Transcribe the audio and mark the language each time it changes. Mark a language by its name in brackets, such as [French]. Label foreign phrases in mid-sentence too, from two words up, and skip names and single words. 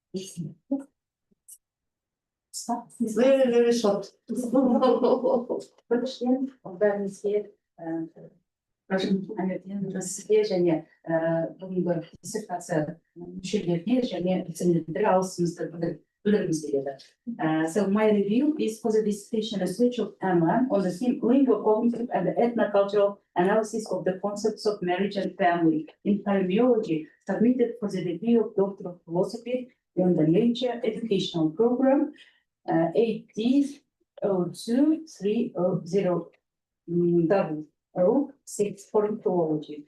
[English] Very, very short. [Kazakh] Біріншіден, бәрімізге сізге және бүгінгі диссертация мүшелеріне және вице-министрге алғысымызды білдіргіміз келеді. [English] So my review is for the dissertation research of Ань Лань on the theme linguo-cognitive and ethnocultural analysis of the concepts of marriage and family in parameology, submitted for the review of Doctor of Philosophy in the Nature Educational Program 8D02300 for philology.